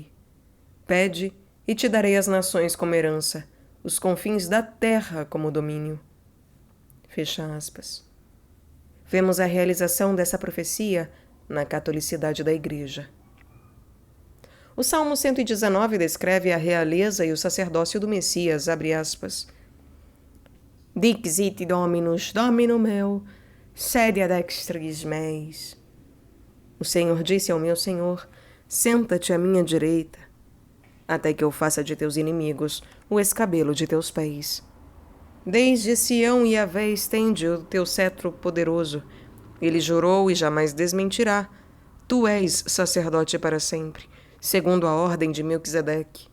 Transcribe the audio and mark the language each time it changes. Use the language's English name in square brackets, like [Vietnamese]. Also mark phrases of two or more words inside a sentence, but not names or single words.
[Portuguese] Pede, e te darei as nações como herança, os confins da terra como domínio. Fecha aspas. Vemos a realização dessa profecia na catolicidade da Igreja. O Salmo 119 descreve a realeza e o sacerdócio do Messias, abre aspas. [Latin] Dixit Dominus, Domino meu, sede ad extris meis. [Portuguese] O Senhor disse ao meu Senhor, senta-te à minha direita, até que eu faça de teus inimigos o escabelo de teus pés. Desde Sião Yahvé estende o teu cetro poderoso. Ele jurou e jamais desmentirá. Tu és sacerdote para sempre, segundo a ordem de Melquisedeque.